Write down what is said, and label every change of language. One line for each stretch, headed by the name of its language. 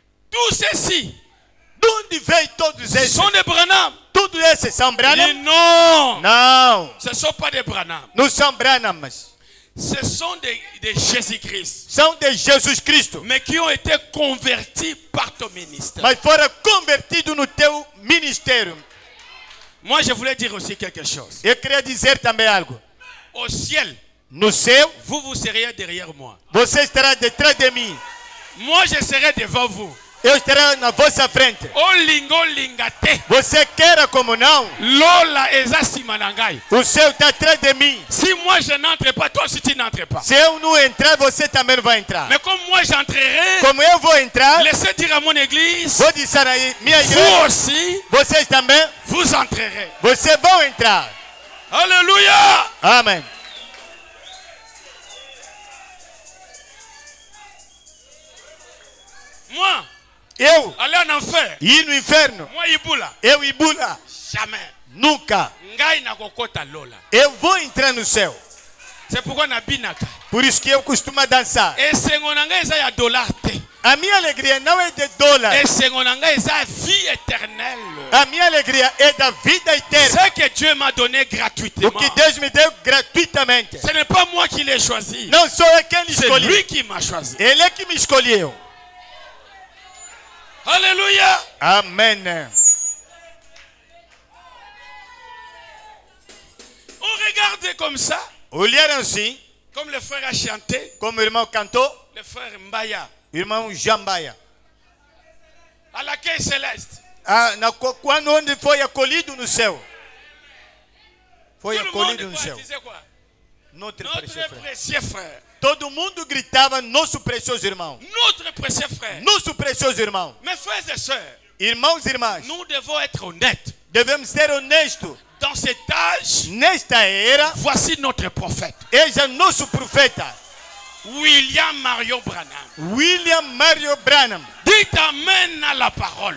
French: tous ceci
Portuguese: de onde vem todos esses?
French: sont des Branham.
Portuguese: Tudo esses são
French: Il dit
Portuguese: Branham?
French: non,
Portuguese: Não,
French: ce ne sont pas des Branham.
Portuguese: não são Branhams.
French: Ce sont des Jésus-Christ,
Portuguese: São de Jesus Cristo,
French: mais qui ont été convertis par ton ministère.
Portuguese: mas foram convertidos no teu ministério.
French: Moi, je voulais dire aussi quelque chose.
Portuguese: Eu queria dizer também algo.
French: Au ciel,
Portuguese: No céu,
French: vous seriez derrière moi.
Portuguese: você estará detrás de mim.
French: Moi, je serai devant vous.
Portuguese: Eu estarei na vossa frente.
Lingala: Olingo lingate.
Portuguese: Você queira como não,
Lingala: Lola eza simanangai.
Portuguese: o céu está atrás de mim.
French: Si moi je n'entre pas, toi aussi tu n'entres pas.
Portuguese: Se eu não entrar, você também não vai entrar.
French: Mais comme moi j'entrerai,
Portuguese: Como eu vou entrar,
French: laissez dire à mon église,
Portuguese: vou dizer aí, minha
French: vous
Portuguese: igreja,
French: aussi,
Portuguese: vocês também,
French: vous entrerez.
Portuguese: vocês vão entrar.
French: Alléluia.
Portuguese: Amém.
French: Moi,
Portuguese: Eu
French: aller en enfer.
Portuguese: ir no inferno,
French: Moi, Ibula.
Portuguese: eu e Bula,
French: Jamais.
Portuguese: nunca.
Lingala: Ngai na kokota lola.
Portuguese: Eu vou entrar no céu.
French: C'est pourquoi
Lingala: na binaka.
Portuguese: Por isso que eu costumo dançar.
Lingala: Esengo na ngai eza ya dollar te.
Portuguese: A minha alegria não é de dólar.
Lingala: Esengo na ngai eza
French: vie éternelle.
Portuguese: A minha alegria é da vida eterna.
French: Ce que Dieu m'a donné gratuitement.
Portuguese: O que Deus me deu gratuitamente.
French: Ce n'est pas moi qui l'ai choisi.
Portuguese: Não sou eu quem
French: C'est
Portuguese: escolhi.
French: lui qui m'a choisi.
Portuguese: Ele é que me escolheu.
French: Alléluia.
Portuguese: Amém.
French: On regarde comme ça,
Portuguese: Olharam assim,
French: comme le frère a chanté,
Portuguese: como o irmão cantou,
French: le frère Mbaya,
Portuguese: o irmão Jambaia.
French: à l'accueil céleste.
Portuguese: Quando onde foi acolhido no céu. Foi
French: Tout le
Portuguese: acolhido
French: monde
Portuguese: no céu.
French: disait quoi? Notre Notre précieux frère. précieux frère.
Portuguese: Todo mundo gritava, nosso precioso irmão.
French: Notre précieux frère.
Portuguese: Nosso precioso irmão.
French: Mes frères et sœurs,
Portuguese: Irmãos e irmãs,
French: nous devons être honnêtes.
Portuguese: devemos ser honestos.
French: Dans cet âge,
Portuguese: Nesta era,
French: voici notre prophète,
Portuguese: eis nosso profeta,
French: William Marion Branham.
Portuguese: William Mario Branham.
French: Dites amen à la parole.